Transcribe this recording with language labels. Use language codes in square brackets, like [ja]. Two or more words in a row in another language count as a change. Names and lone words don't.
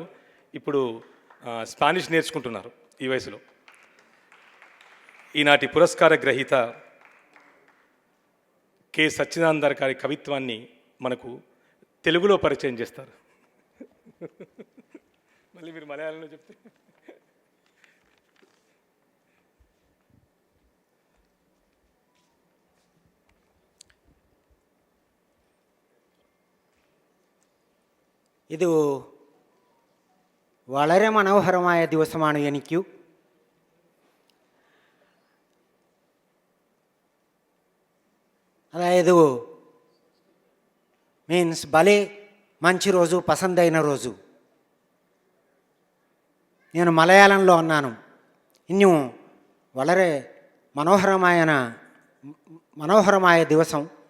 [te] ఇప్పుడు స్పానిష్ నేర్చుకుంటున్నారు ఈ వయసులో. ఈనాటి పురస్కార గ్రహీత కె సచ్చిదానంద గారి కవిత్వాన్ని మనకు తెలుగులో పరిచయం చేస్తారు. మళ్ళీ మీరు మలయాళంలో చెప్తే. [ml] ഇത് വളരെ മനോഹരമായ ദിവസമാണ് എനിക്ക്. [te] അതായത് లేదు మీన్స్ భలే మంచి రోజు, పసందైన రోజు. నేను మలయాళంలో అన్నాను. [ml] ഇന്ന് വളരെ മനോഹരമായ ദിവസം.